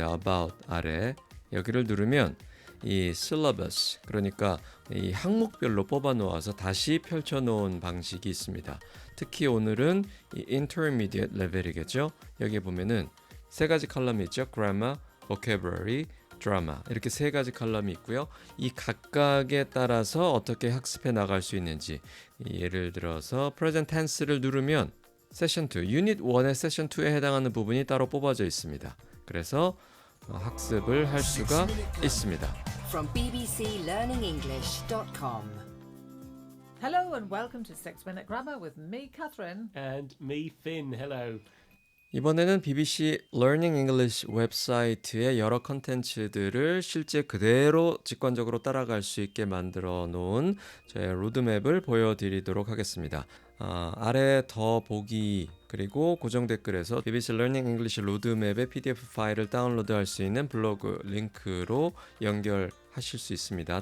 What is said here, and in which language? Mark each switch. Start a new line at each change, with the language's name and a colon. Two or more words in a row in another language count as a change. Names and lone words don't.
Korean: About 아래 여기를 누르면 이 syllabus 그러니까 이 항목별로 뽑아 놓아서 다시 펼쳐 놓은 방식이 있습니다. 특히 오늘은 이 intermediate 레벨이겠죠. 여기 보면은 세 가지 컬럼이 있죠.
English: grammar, vocabulary, drama
Korean: 이렇게 세 가지 컬럼이 있고요. 이 각각에 따라서 어떻게 학습해 나갈 수 있는지 예를 들어서
English: present tense
Korean: 를 누르면 세션 2, 유닛 1의 세션 2에 해당하는 부분이 따로 뽑아져 있습니다. 그래서 학습을 할 수가 있습니다.
English: From bbclearningenglish.com. Hello and welcome to 6-Minute Grammar with me, Catherine. And me, Finn. Hello.
Korean: 이번에는 BBC Learning English 웹사이트의 여러 컨텐츠들을 실제 그대로 직관적으로 따라갈 수 있게 만들어 놓은 저의 로드맵을 보여드리도록 하겠습니다. 아래 더 보기 그리고 고정 댓글에서 BBC Learning English 로드맵의 PDF 파일을 다운로드할 수 있는 블로그 링크로 연결하실 수 있습니다.